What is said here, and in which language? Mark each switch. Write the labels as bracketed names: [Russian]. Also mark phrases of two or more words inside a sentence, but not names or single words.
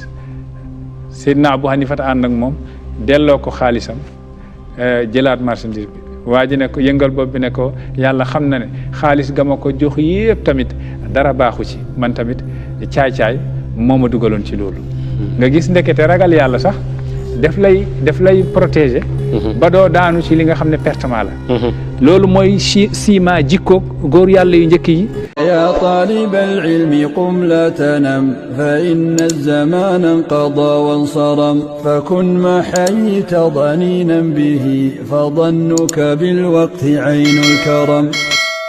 [Wolof] Seydina Abu Hanifa ta ànd ak moom delloo ko xaalisam jëlaat marchandise bi waa ji ne ko yëngal bopp bi ne ko yàlla xam na ne xaalis ga ma ko jox yëpp tamit dara baaxu ci man tamit caay-caay moo ma dugaloon ci loolu nga gis ndekete ragal yàlla sax daf lay protéger ba doo daanu ci li nga xam ne pertement la loolu mooy siima jikko góor yàlla yu njëkk yi [Arabic] يا طالب العلم قم لا تنم فإن الزمان انقضى وانصرم فكن ما حييت ضنينا به فظنك بالوقت عين الكرم